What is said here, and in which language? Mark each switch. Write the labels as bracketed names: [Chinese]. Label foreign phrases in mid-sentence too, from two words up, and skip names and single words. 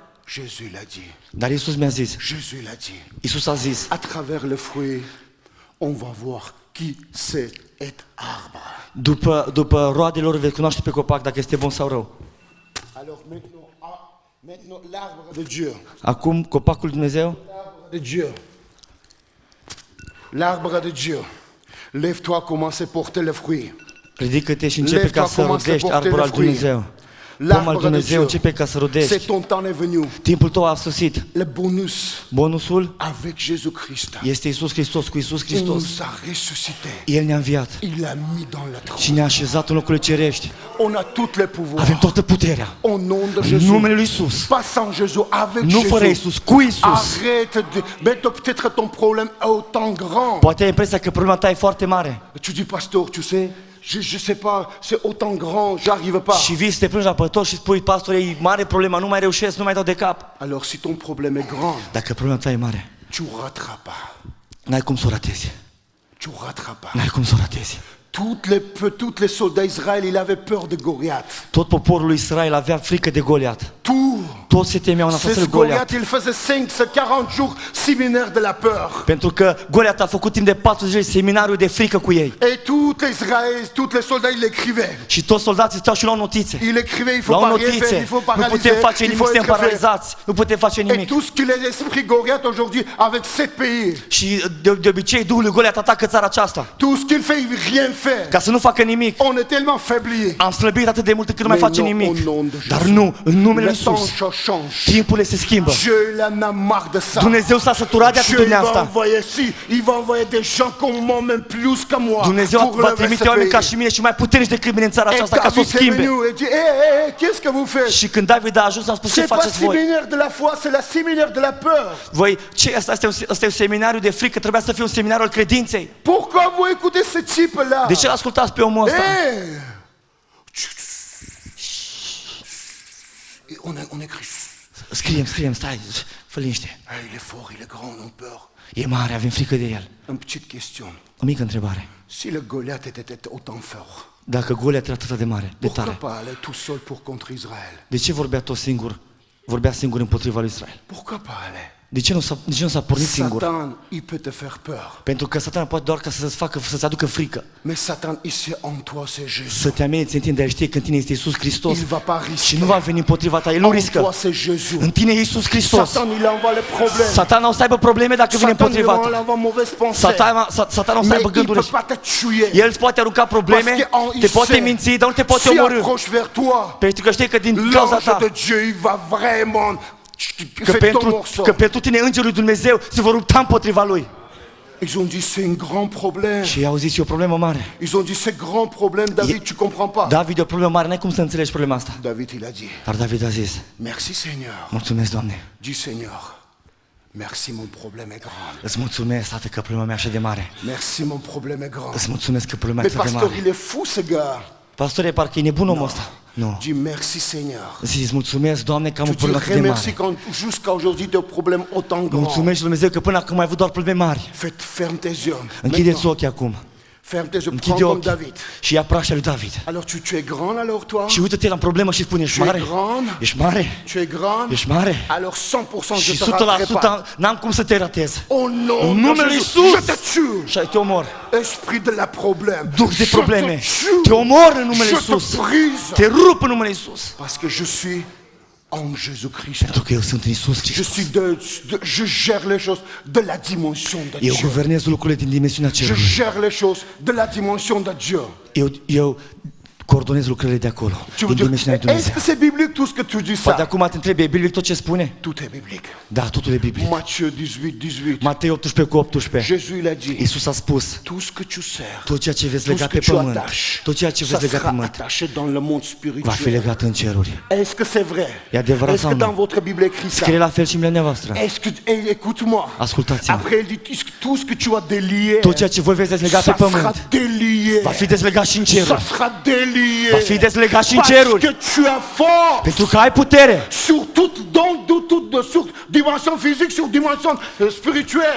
[French] Jésus l'a dit. [Romanian] Dar Iisus mi-a zis, [French] Jésus l'a dit. [Romanian] Iisus a zis, [French] À travers les fruits, on va voir qui c'est être arbre. [Romanian] după roadelor veți cunoaște pe copac dacă este bun sau rău. [French] Alors maintenant l'arbre de Dieu. [Romanian] Acum, copacul lui Dumnezeu, [French] L'arbre de Dieu. L'arbre de Dieu. Lève-toi, commence à porter les fruits. [Romanian] ridică-te și începe ca să [French] commence à [Romanian] rodești [French] porter [Romanian] arborul [French] les [Romanian] al [French] fruits. [Romanian] Dumnezeu. Pom al [French] L'arbre de [Romanian] Dumnezeu [French] Dieu. [Romanian] începe ca să [French] C'est [Romanian] rodești. [French] ton temps est venu. [Romanian] Timpul tău a sosit. [French] Le bonus [Romanian] Bonusul [French] avec Jésus-Christ. [Romanian] este Iisus Hristos, cu Iisus [French] Il [Romanian] Hristos. [French] nous a ressuscité. [Romanian] El ne-a înviat [French] Il a mis dans le trône. [Romanian] și ne-a așezat în locurile cerești. [French] On a toutes les pouvoirs. [Romanian] Avem toată puterea. [French] Au nom de [Romanian] În [French] Jésus. [Romanian] numele lui Iisus. [French] Pas sans Jésus, avec [Romanian] Nu fără [French] Jésus. [Romanian] Iisus, cu Iisus. [French] Arrête de... Mais peut-être ton problème est autant grand. [Romanian] Poate ai impresia că problema ta e foarte mare. [French] Tu dis, pasteur, tu sais, je sais pas, c'est autant grand, j'arrive pas. [Romanian] Și vii să te plângi la pător și spui, pastor, e mare problema, nu mai reușesc, nu mai dau de cap. [French] Alors si ton problème est grand, [Romanian] Dacă problema ta e mare, [French] tu rateras pas. [Romanian] n-ai cum să o ratezi. [French] Tu rateras pas. [Romanian] N-ai cum să o ratezi. [French] Toutes les soldats d'Israël, ils avaient peur de Goliath. [Romanian] Tot poporul lui Israel avea frică de Goliat. Toți se temeau în fața lui [French] C'est Goliath, [Romanian] Goliat. [French] il faisait 40 jours séminaire de la peur. [Romanian] Pentru că Goliat a făcut timp de 40 zile seminariu de frică cu ei. [French] Et tous les soldats, ils l'écrivaient. [Romanian] Și toți soldații stau și luau notițe. [French] Il écrivait, il faut [Romanian] Luau [French] pas rien faire, [Romanian] notițe. [French] il faut [Romanian] Nu [French] paralyser, [Romanian] putem face [French] il [Romanian] nimic, [French] faut [Romanian] suntem [French] être fait. [Romanian] paralizați. Nu putem face [French] Et [Romanian] nimic. [French] tout ce qu'il est l'esprit Goliath aujourd'hui avec 7 pays. [Romanian] Și de obicei Duhul lui Goliat atacă țara aceasta. [French] Tout ce qu'il fait, il rien fait. [Romanian] Ca să nu facă nimic. [French] On est tellement faibli. [Romanian] Am slăbit atât de mult încât nu mai [French] Mais [Romanian] face [French] non, [Romanian] nimic. [French] au nom de Jésus. [Romanian] Dar nu, în numele [French] Le [Romanian] lui Iisus. [French] temps change. [Romanian] Timpurile se schimbă. [French] Dieu il en a marre de ça. [Romanian] Dumnezeu s-a săturat de [French] Dieu il [Romanian] atitudinea [French] va [Romanian] asta. [French] envoyer il va envoyer des gens comme moi, même plus que moi. [Romanian] Dumnezeu [French] pour [Romanian] va [French] lever ce [Romanian] trimite oameni ca [French] pays. [Romanian] și mine și mai puternici decât mine în țara [French] Et [Romanian] aceasta ca să o [French] David est [Romanian] schimbe. [French] venu et dit, hé, qu'est-ce que vous faites? [Romanian] Și când David a ajuns, a spus, ce [French] C'est pas [Romanian] faceți voi? [French] séminaire de la foi, c'est la séminaire de la peur. [Romanian] Voi, ce asta este un seminariu de frică, trebuia să fie un seminariu al credinței. [French] Pourquoi vous écoutez ce type-là? [Romanian] De ce l-ascultați pe omul ăsta? [French] Hé! On écrit. [Romanian] Scriem, stai, fă liniște. [French] Il est fort, il est grand, on a peur. [Romanian] E mare, avem frică de el. [French] Une petite question. [Romanian] O mică întrebare. [French] Si le Goliath était autant fort, [Romanian] Dacă Goliat era atât de mare, [French] de pourquoi [Romanian] tare, [French] pas aller tout seul pour contre Israël? [Romanian] de ce vorbea tot singur? Vorbea singur împotriva lui Israel. [French] Pourquoi pas aller? [Romanian] De ce nu s-a pornit singur? [French] Satan, il peut te faire peur. [Romanian] Pentru că Satan poate doar ca să-ți aducă frică. [French] Mais Satan, ici en toi, c'est Jésus. [Romanian] Să te ameninți în tine, de a ști că în tine este Iisus Hristos [French] Il va pas [Romanian] și [French] risquer. [Romanian] nu va veni împotriva ta. El nu [French] En toi, [Romanian] riscă. [French] c'est Jésus. [Romanian] În tine e Iisus Hristos. [French] Satan, il envoie les problèmes. [Romanian] Satana o să aibă probleme dacă vine [French] Satan, il [Romanian] împotriva ta. [French] envoie mauvaise pensée. [Romanian] Satana o să [French] Mais [Romanian] aibă [French] il [Romanian] gânduri. [French] peut pas te tuer. [Romanian] El îți poate arunca probleme, [French] Parce que [Romanian] te poate [French] il [Romanian] minți, [French] sait, [Romanian] dar nu te poate [French] s'il [Romanian] omorî. [French] approche vers toi, [Romanian] Pentru că știi că din cauza [French] l'ange [Romanian] ta, [French] de Dieu, il va vraiment Fais ton morceau. [Romanian] că pentru tine îngerul lui Dumnezeu se vor lupta împotriva lui. [French] Ils ont dit c'est un grand problème. [Romanian] Și au zis, e o problemă mare. [French] Ils ont dit c'est grand problème, David, tu comprends pas. [Romanian] David, e o problemă mare, n-ai cum să înțelegi problema asta. [French] David, il a dit, [Romanian] Dar David a zis, [French] merci Seigneur. [Romanian] mulțumesc, Doamne, [French] Dis Seigneur, merci mon problème est grand. [Romanian] îți mulțumesc, Tată, că problema mea e așa de mare. [French] Merci mon problème est grand. [Romanian] Îți mulțumesc că problema e [French] Mais [Romanian] așa de [French] pasteur, [Romanian] mare. [French] il est fou ce gars. [Romanian] Pastore, parcă e nebun omul ăsta. Nu. [French] Dis merci Seigneur. [Romanian] Zici, mulțumesc, Doamne, că am o [French] Tu te [Romanian] problemă atât de [French] remercies [Romanian] mare. [French] quand jusqu'à aujourd'hui tu as un problème autant grand. [Romanian] Mulțumesc lui Dumnezeu că până acum ai avut doar probleme mari. [French] Ferme tes yeux. [Romanian] Închideți ochii acum. [French] Ferme tes yeux, prends [Romanian] Închide [French] comme [Romanian] ochii [French] David. [Romanian] și ia prașa lui David. [French] Alors tu es grand alors toi? [Romanian] Și uită-te la problemă și spune, ești [French] Tu es [Romanian] mare? [French] grand? [Romanian] Ești mare? [French] Tu es grand? [Romanian] Ești mare? [French] Alors 100% je [Romanian] Și [French] te raterai pas. [Romanian] 100% n-am cum să te ratez. [French] Au nom [Romanian] În [French] de [Romanian] numele [French] Jésus, [Romanian] Iisus! [French] je te tue. [Romanian] Și te omor. [French] Esprit de la problème. [Romanian] Duh de [French] Je [Romanian] probleme. [French] te tue. [Romanian] Te omor în numele [French] Je [Romanian] Iisus. [French] te brise. [Romanian] Te rup în numele Iisus. [French] Parce que je suis en Jésus-Christ. [Romanian] Pentru că eu sunt în Iisus [French] Je [Romanian] Hristos. [French] suis je gère les choses de la dimension de [Romanian] Eu [French] Dieu. [Romanian] guvernez lucrurile din dimensiunea [French] Je [Romanian] cerului. [French] gère les choses de la dimension de Dieu. [Romanian] Eu coordonez lucrurile de acolo, [French] Tu [Romanian] din [French] veux [Romanian] dimensiunea [French] dire, [Romanian] lui [French] est-ce que [Romanian] Dumnezeu. [French] c'est biblique tout ce que tu dis [Romanian] Poate [French] ça? [Romanian] acum te întrebi, e biblic tot ce spune? [French] Tout est biblique. [Romanian] Da, totul e biblic. [French] Matthieu 18. [Romanian] Matei 18:18. [French] Jésus il a dit, [Romanian] Iisus a spus, [French] tout ce que tu sers, [Romanian] tot ceea ce veți [French] tout ce [Romanian] lega [French] que [Romanian] pe [French] tu [Romanian] pământ, [French] attaches, [Romanian] tot ceea ce [French] ça [Romanian] veți lega pe [French] sera [Romanian] pământ, [French] attaché dans le monde [Romanian] va fi [French] spirituel. [Romanian] legat în ceruri. [French] Est-ce que c'est vrai? [Romanian] E adevărat [French] Est-ce [Romanian] sau [French] que [Romanian] nu? [French] dans votre Bible écrit ça? [Romanian] Scrie la fel și în Biblia voastră. [French] Est-ce que, écoute-moi. [Romanian] Ascultați-mă. [French] Après il dit tout ce que tu as délié, [Romanian] Tot ceea ce voi veți dezlega pe [French] ça sera [Romanian] pământ, [French] délié. [Romanian] va fi dezlegat și în [French] Ça [Romanian] ceruri. [French] sera délié. [Romanian] Va fi dezlegat și în [French] Parce [Romanian] ceruri. [French] que tu as force. [Romanian] Pentru că ai putere. [French] Sur toute, sur dimension physique, sur dimension spirituelle.